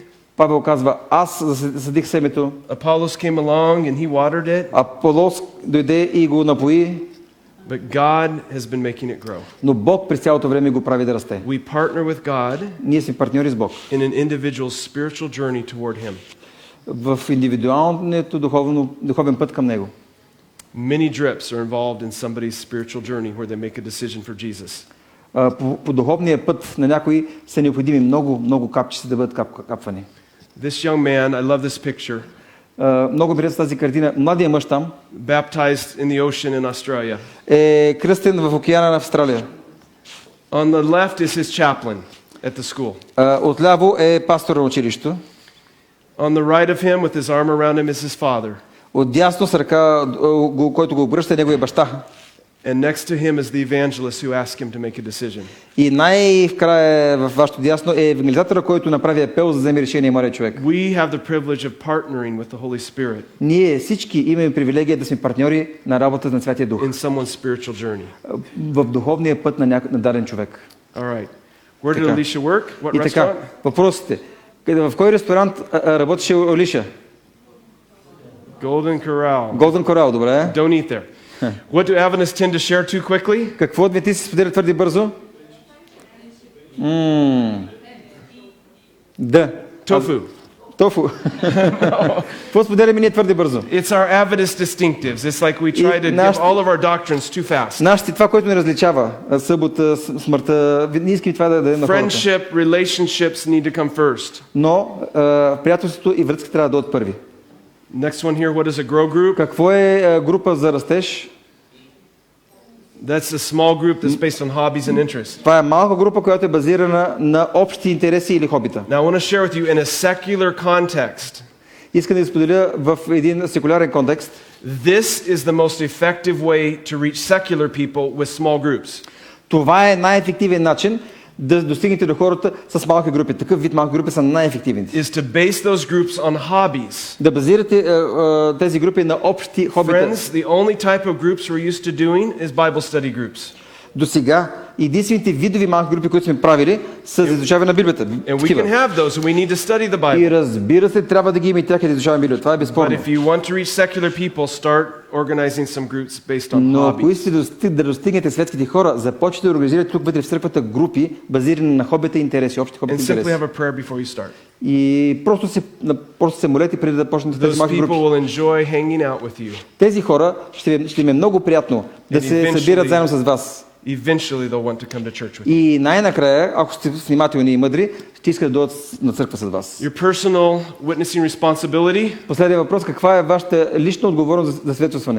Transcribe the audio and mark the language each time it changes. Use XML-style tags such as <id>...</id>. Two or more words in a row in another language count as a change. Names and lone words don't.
<bg>Павел казва, аз засадих семето.</bg> <en>Apollos came along and he watered it.</en> <bg>Аполос дойде и го напои.</bg> <en>But God has been making it grow.</en> <bg>Но Бог през цялото време го прави да расте.</bg> <en>We partner with God.</en> <bg>Ние сме партньори с Бог.</bg> <en>In an individual's spiritual journey toward Him.</en> <bg>В индивидуалното духовен път към него.</bg> <en>Many drips are involved in somebody's spiritual journey where they make a decision for Jesus.</en> <bg>По духовния път на някои са необходими много капчици да бъдат капвани.</bg> <en>This young man, I love this picture.</en> <bg>Много ми харесва тази картина. Младия мъж там,</bg> <en>baptized in the ocean in Australia.</en> <bg>Е кръстен в океана на Австралия.</bg> <en>On the left is his chaplain at the school.</en> <bg>Отляво е пастор на училището.</bg> <en>On the right of him with his arm around him is his father.</en> <bg>Отдясно с ръка, който го обръща, неговия баща.</bg> <en>And next to him is the evangelist who asked him to make a decision.</en> <bg>И най-вкрая в вашето дясно е евангелизатора, който направи апел за да вземе решение младия човек.</bg> <en>We have the privilege of partnering with the Holy Spirit.</en> <bg>Ние всички имаме привилегия да сме партньори на работата на Святия Дух.</bg> <en>In someone's spiritual journey.</en> <bg>В духовния път на даден човек.</bg> <en>All right. Where did Alicia work? What restaurant?</en> <bg>И така, въпросите. В кой ресторант работеше Алиша?</bg> <en>Golden Corral.</en> <bg>Golden Corral, добре.</bg> <en>Don't eat there. What do Adventists tend to share too quickly?</en> <bg>Какво адвентисти споделят твърде бързо? Да.</bg> <en>Tofu.</en> <bg>Тофу. Какво споделяме ние твърде бързо?</bg> <en>It's our Adventist distinctives. It's like we try to give all of our doctrines too fast.</en> <bg>Нашите, това, което ни различава, събота, смъртта, ние искаме това да дадем на хората.</bg> <en>Friendship, relationships need to come first.</en> <bg>Но приятелството и връзката трябва да дойдат първи.</bg> <en>Next one here, what is a grow group?</en> <bg>Какво е група за растеж?</bg> <en>That's a small group that's based on hobbies and interests.</en> <bg>Това е малка група, която е базирана на общи интереси или хобита.</bg> <en>Now I want to share with you in a secular context.</en> <bg>Искам да споделя в един секулярен контекст.</bg> <en>This is the most effective way to reach secular people with small groups.</en> <bg>Това е най-ефективен начин да достигнете до хората с малки групи. Такъв вид малки групи са най-ефективните.</bg> <en>Is to base those groups on hobbies.</en> <bg>Да базирате тези групи на общи хобита.</bg> <en>Friends, the only type of groups we're used to doing is Bible study groups.</en> <bg>До сега единствените видови малки групи, които сме правили, са за изучаване на Библията.</bg> <en>And we can have those, and we need to study the Bible.</en> <bg>И разбира се, трябва да ги имаме тях и да изучаваме Библията. Това е безспорно.</bg> <en>But if you want to reach secular people, start organizing some groups based on</en> <bg>Но</bg> <en>hobbies.</en> <bg>ако искате да достигнете светските хора, започнете да организирате тук вътре в църквата групи, базирани на хобите интереси, общи хобите</bg> <en>And simply</en> <bg>интереси.</bg> <en>have a prayer before you start.</en> <bg>И просто се молете преди да почнете тези</bg> <en>Those</en> <bg>малки</bg> <en>people</en> <bg>групи.</bg> <en>will enjoy hanging out with you.</en> <bg>Тези хора ще им е много приятно да се събират заедно с вас.</bg> <en>Eventually they'll want to come to church with you.</en> <bg>И най-накрая, ако сте внимателни и мъдри, ще искат да дойдат на църква с вас.</bg> <en>Your personal witnessing responsibility</en> <bg>Последният въпрос: каква е вашата лична отговорност за свидетелстване?</bg>